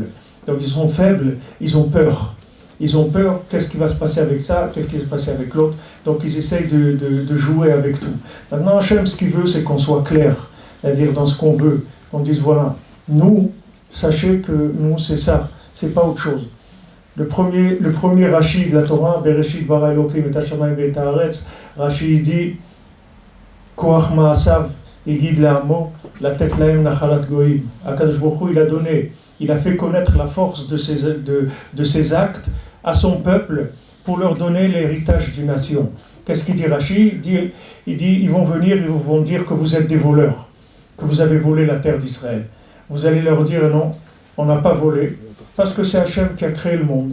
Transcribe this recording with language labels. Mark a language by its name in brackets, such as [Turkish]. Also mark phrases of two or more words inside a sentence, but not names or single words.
[French] Donc ils sont faibles, ils ont peur. Ils ont peur, qu'est-ce qui va se passer avec ça, qu'est-ce qui va se passer avec l'autre, donc ils essayent de jouer avec tout. Maintenant Hachem ce qu'il veut c'est qu'on soit clair, c'est-à-dire dans ce qu'on veut. On dise voilà, nous, sachez que nous c'est ça, c'est pas autre chose. Le premier Rashi de la Torah, [Hebrew] בראשית ברא אלהים את השמים ואת הארץ, [French] Rashi dit [Hebrew] כח מעשיו הגיד לעמו לתת להם נחלת גוים. הקדוש ברוך הוא, [French] il a donné, il a fait connaître la force de ses actes à son peuple pour leur donner l'héritage d'une nation. Qu'est-ce qu'il dit Rashi? Il dit ils vont venir, ils vont dire que vous êtes des voleurs, que vous avez volé la terre d'Israël. Vous allez leur dire non, on n'a pas volé, parce que c'est Hachem qui a créé le monde.